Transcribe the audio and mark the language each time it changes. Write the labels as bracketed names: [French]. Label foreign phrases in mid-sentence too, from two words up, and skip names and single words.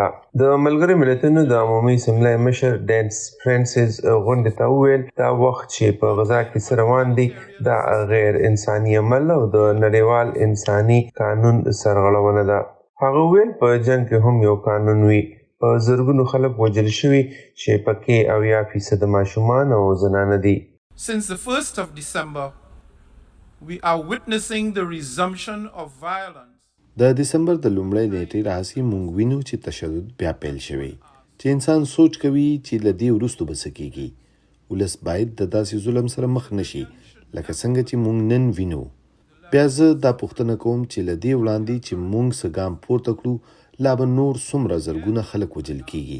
[Pashto] د ملګرو ملتونو د عمومي اسمبلۍ مشر ډینس فرانسیس غونډې ته وویل دا وخت چې په غزا کې څه روان دي دا غیر انساني عمل او د نړیوال انساني قانون سرغړونه ده. هغه وویل په جنګ کې هم یو قانون وي. په زرګونو خلک وژل شوي چې پکې 80% ماشومان او زنانه دي. [English] Since the 1st of December, we are witnessing the resumption of violence. [Pashto] د دسمبر د لومړۍ نیټې راهیسې موږ وینو چې تشدد بیا پیل شوی چې انسان سوچ کوي چې له دې وروسته به څه کیږي. ولس باید د داسې ظلم سره مخ نشي لکه څنګه چې موږ نن وینو. بیا زه دا پوښتنه کوم چې له دې وړاندې چې موږ څه ګام پورته کړو لا به نور څومره زرګونه خلک وژل کیږي.